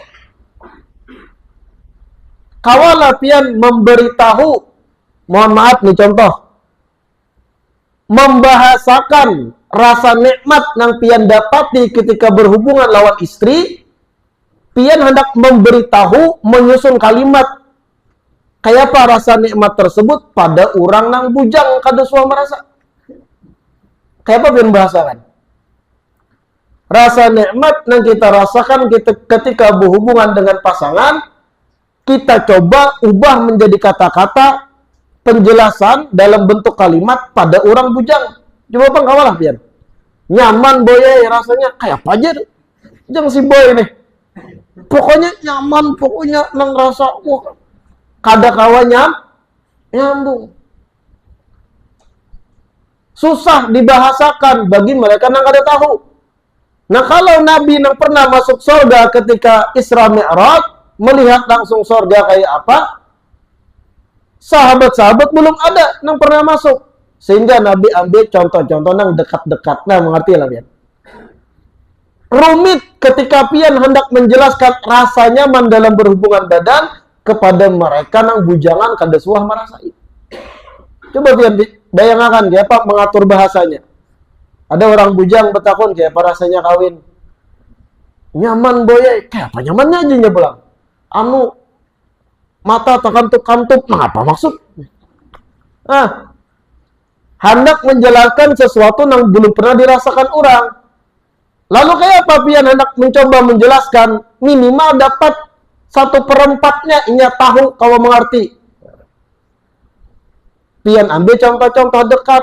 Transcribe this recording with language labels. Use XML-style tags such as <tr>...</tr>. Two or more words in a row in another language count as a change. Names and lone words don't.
<bjn>Kawalah pian memberitahu, mohon maaf nih contoh, membahasakan rasa nikmat yang pian dapati ketika berhubungan lawan istri, pian hendak memberitahu, menyusun kalimat, kayak apa rasa nikmat tersebut pada orang nang bujang kada suah merasa. Kayak apa pian bahasakan?</bjn> <id>Rasa nikmat yang kita rasakan ketika berhubungan dengan pasangan, kita coba ubah menjadi kata-kata penjelasan dalam bentuk kalimat pada orang bujang.</id> <bjn>Coba bang kawalah pian. Nyaman boy rasanya kayak apa aja. Jangan si boy nih. Pokoknya nyaman, pokoknya nang rasa kada kawannya nyambung.</bjn> <id>Susah dibahasakan bagi mereka yang kada tahu. Nah kalau Nabi yang pernah masuk surga ketika Isra Mi'raj, melihat langsung surga kayak apa, sahabat-sahabat belum ada yang pernah masuk. Sehingga Nabi ambil contoh-contoh yang dekat-dekat.</id> <bjn>Nah, mengerti lah pian. Rumit ketika pian hendak menjelaskan rasa nyaman dalam berhubungan badan kepada mereka yang bujangan kada suah merasai. Coba pian bayangkan kayak apa mengatur bahasanya. Ada orang bujang betakun kayak apa rasanya kawin. Nyaman boy, kayak apa nyamannya aja nya pulang. Anu mata terkantup-kantup,</bjn> <id>apa maksud? Hendak menjelaskan sesuatu yang belum pernah dirasakan orang.</id> <bjn>Lalu kayak apa pian hendak mencoba menjelaskan minimal dapat 1/4-nya inya tahu kalau mengerti. Pian ambil contoh-contoh dekat.</bjn>